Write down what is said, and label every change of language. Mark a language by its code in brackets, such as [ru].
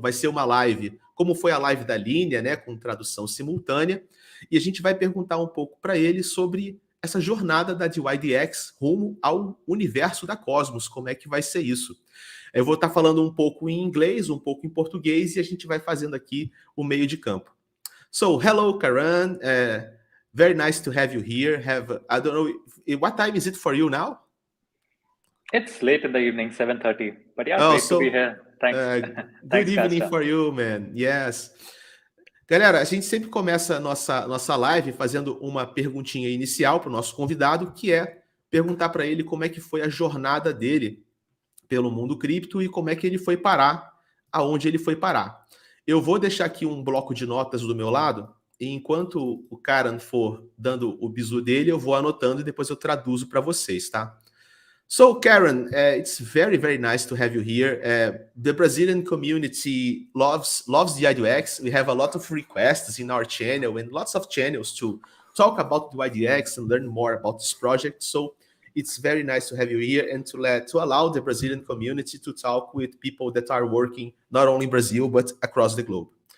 [pt] Vai ser uma live, como foi a live da linha, né, com tradução simultânea, e a gente vai perguntar um pouco para ele sobre essa jornada da dYdX rumo ao universo da Cosmos, como é que vai ser isso. Eu vou estar falando um pouco em inglês, um pouco em português, e a gente vai fazendo aqui o meio de campo. [en] So, hello, Karan. Very nice to have you here. I don't know, what time is it for you now? It's late in the evening, 7:30. But yeah, Oh, great to be so here. Thanks. good Thanks, evening Casta. for you, man. Yes. [pt] Galera, a gente sempre começa a nossa live fazendo uma perguntinha inicial para o nosso convidado, que é perguntar para ele como é que foi a jornada dele pelo mundo cripto e como é que ele foi parar aonde ele foi parar. Eu vou deixar aqui um bloco de notas do meu lado, e enquanto o Karan for dando o bizu dele, eu vou anotando e depois eu traduzo para vocês, tá? [en] So, Karan, it's very, very nice to have you here. The Brazilian community loves dYdX. We have a lot of requests in our channel and lots of channels to talk about dYdX and learn more about this project. So, it's very nice to have you here and to allow the Brazilian community to talk with people that are working not only in Brazil but across the globe.